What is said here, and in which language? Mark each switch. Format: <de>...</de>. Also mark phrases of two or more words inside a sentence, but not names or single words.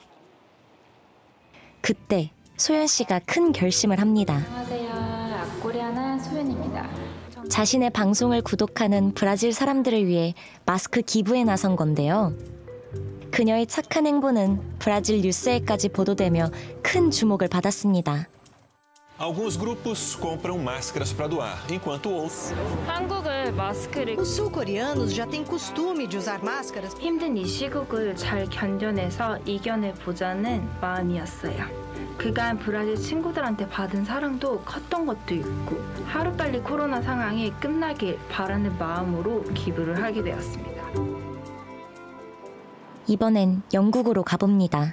<ko>그때 소연 씨가 큰 결심을 합니다. 안녕하세요. 앞코리아나 소연입니다. 자신의 방송을 구독하는 브라질 사람들을 위해 마스크 기부에 나선 건데요. 그녀의 착한 행보는 브라질 뉴스에까지 보도되며 큰 주목을 받았습니다.</ko> <pt>Alguns grupos compram máscaras para doar, enquanto outros.</pt> <ko>한국을 마스크를</ko> <pt>Os sul-coreanos já têm costume de usar máscaras.</pt> <ko>힘든 이 시국을 잘 견뎌내서 이겨내 보자는 마음이었어요. 그간 브라질 친구들한테 받은 사랑도 컸던 것도 있고 하루빨리 코로나 상황이 끝나길 바라는 마음으로 기부를 하게 되었습니다. 이번엔 영국으로 가봅니다.</ko>